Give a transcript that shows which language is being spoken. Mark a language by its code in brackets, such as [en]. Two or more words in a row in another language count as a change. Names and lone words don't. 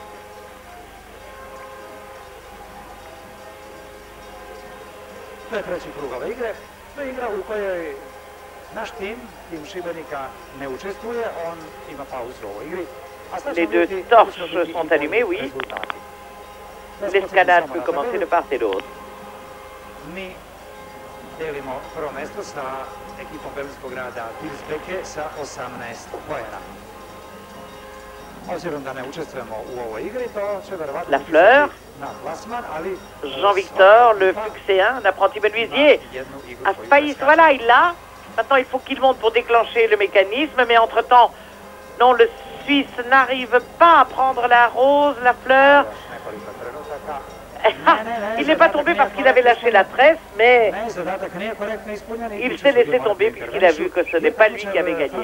[fr] Les deux torches sont allumées, oui. L'escalade peut commencer de part et d'autre. [sr] Delimo prvo mesto sa ekipom belgijskog grada Wilsbeke sa 18 poena. Obzirom da ne učestvujemo u ovoj igri, to će verovatno [fr] La Fleur, [sr] na plasman, ali [fr] Jean-Victor, le Fuxéen, l'apprenti menuisier, a failli. Voilà, il l'a. Maintenant, il faut qu'il monte pour déclencher le mécanisme, mais entre-temps, non, le Suisse n'arrive pas à prendre la rose, la fleur. Il n'est pas tombé parce qu'il avait lâché la tresse, mais il s'est laissé tomber puisqu'il a vu que ce n'est pas lui qui avait gagné.